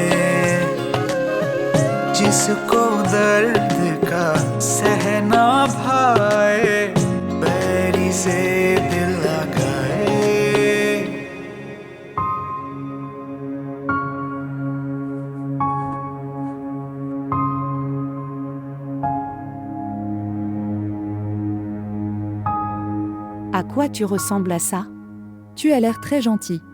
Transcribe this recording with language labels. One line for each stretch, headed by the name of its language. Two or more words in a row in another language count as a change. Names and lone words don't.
Hindi: जिसको दर्द का सहना भाए, बैरी से दिल लगाए।
French: À quoi tu ressembles à ça? Tu as l'air très gentil.